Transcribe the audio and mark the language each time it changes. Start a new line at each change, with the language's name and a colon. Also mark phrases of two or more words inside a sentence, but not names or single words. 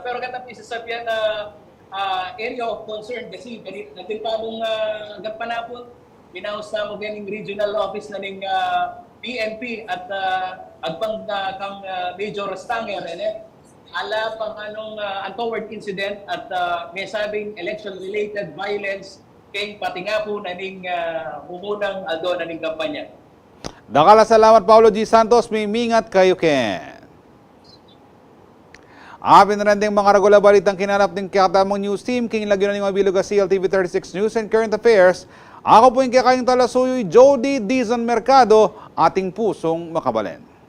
Pampanga: Pero katapos sasabihan na
English: area of concern
Pampanga: kasi natin pa mong agad panapon, binaus na mo ganing
English: regional office
Pampanga: na ng PNP at agpang kang Major Stanger, ala pang anong
English: untoward incident
Pampanga: at may sabing
English: election-related violence
Pampanga: kay pati nga po na ning umunang Aldo na ning kampanya. Dakala salamat Paulo G. Santos, may mingat kayo Ken. Apin na rin din mga regular balitang kinanap ng katamang news team, king lagyan ng mga biluga CLTV 36
English: News and Current Affairs.
Pampanga: Ako po yung kayong talasuyoy, Jody Dizon Mercado, ating pusong makabalen.